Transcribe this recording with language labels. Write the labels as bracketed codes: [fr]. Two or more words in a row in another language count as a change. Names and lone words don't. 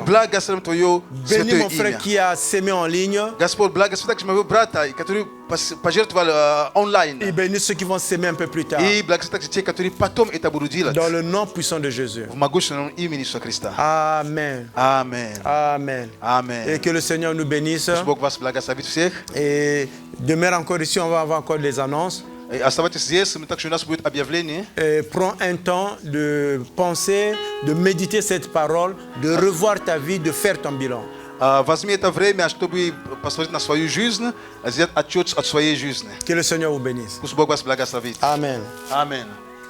[ru] благословим Твое [fr] Bénis [ru] святое [fr] mon frère [ru] имя. [fr] qui a sémé en ligne. [ru] Господь, благослови также моего брата, который пожертвовал онлайн. [fr] Et bénis ceux qui vont s'aimer un peu plus tard. [ru] И благослови также те, которые потом это будут делать. [fr] Dans le nom puissant de Jésus. [ru] В могущественном имени Иисуса Христа. [fr] Amen. [ru] Аминь. [fr] Amen. Et [ru] Аминь. [fr] que le Seigneur nous bénisse. [ru] Пусть Бог вас благословит всех. [fr] Et demeure encore ici, on va avoir encore des annonces. [ru] И оставайтесь здесь, также у нас будет объявление. [fr] Et prends un temps de penser, de méditer cette parole, de revoir ta vie, de faire ton bilan. [ru] Возьми это время, чтобы посмотреть на свою жизнь, сделать отчет от своей жизни. [fr] Que le Seigneur vous bénisse. [ru] Пусть Бог вас благословит. [fr] Amen. [ru] Аминь.